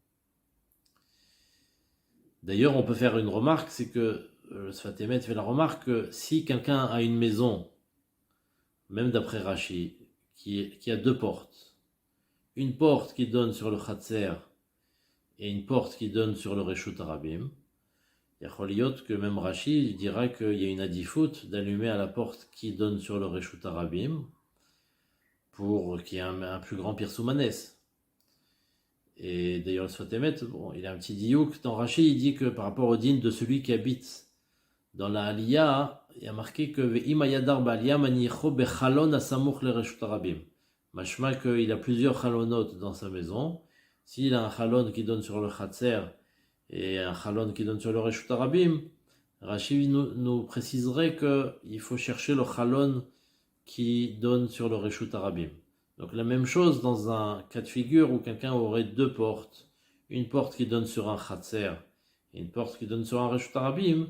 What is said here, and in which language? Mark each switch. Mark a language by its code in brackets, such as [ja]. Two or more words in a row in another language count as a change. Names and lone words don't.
[fr] D'ailleurs, on peut faire une remarque, c'est que le Sfat Emet fait la remarque que si quelqu'un a une maison, même d'après Rashi, qui a deux portes, une porte qui donne sur le Khatser et une porte qui donne sur le [he] רשות הרבים, [fr] il y a Choliot que même Rashi dira qu'il y a une adifout d'allumer à la porte qui donne sur le [he] רשות הרבים [fr] pour qu'il y ait un plus grand Pirsoumanes. Et d'ailleurs, le Sfat Emet, il a un petit diouk dans Rashi, il dit que par rapport au din de celui qui habite dans la Aliyah, il y a marqué que [he] ואם הדר בעלייה מניחו בחלון הסמוך לרשות הרבים. [fr] Mashma qu'il a plusieurs chalonot dans sa maison. S'il a un chalon qui donne sur le Khatser et un chalon qui donne sur le [he] רשות הרבים, [fr] Rashi nous préciserait qu'il faut chercher le chalon qui donne sur le [he] רשות הרבים. [fr] Donc la même chose dans un cas de figure où quelqu'un aurait deux portes, une porte qui donne sur un Khatser et une porte qui donne sur un [he] רשות הרבים.